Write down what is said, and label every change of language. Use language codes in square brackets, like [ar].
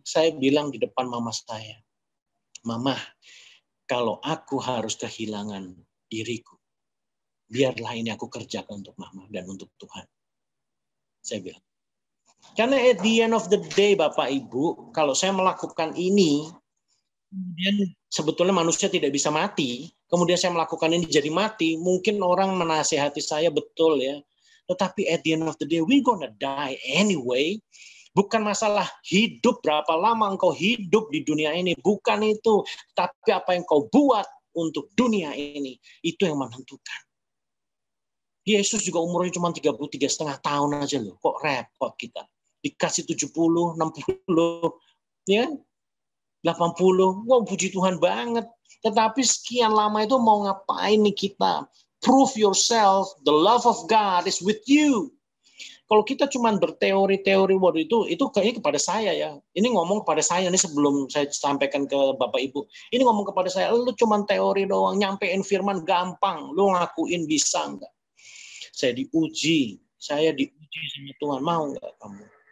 [id] Saya bilang di depan mama saya, Mama, kalau aku harus kehilangan diriku, biarlah ini aku kerjakan untuk Mama dan untuk Tuhan. Saya bilang. Karena [en] at the end of the day, [id] Bapak Ibu, kalau saya melakukan ini, kemudian sebetulnya manusia tidak bisa mati, kemudian saya melakukan ini jadi mati, mungkin orang menasehati saya betul ya. Tetapi [en] at the end of the day, we're gonna die anyway. [id] Bukan masalah hidup, berapa lama engkau hidup di dunia ini. Bukan itu. Tapi apa yang kau buat untuk dunia ini. Itu yang menentukan. Yesus juga umurnya cuma 33,5 tahun aja loh. Kok repot kita. Dikasih 70, 60, ya 80. Wow, puji Tuhan banget. Tetapi sekian lama itu mau ngapain nih kita? [en] Prove yourself. The love of God is with you. [id] Kalau kita cuma berteori-teori waktu itu kayaknya kepada saya ya. Ini ngomong kepada saya nih sebelum saya sampaikan ke Bapak Ibu. Ini ngomong kepada saya, lu cuma teori doang, nyampein firman gampang, lu ngakuin bisa enggak? Saya diuji sama Tuhan, mau enggak kamu?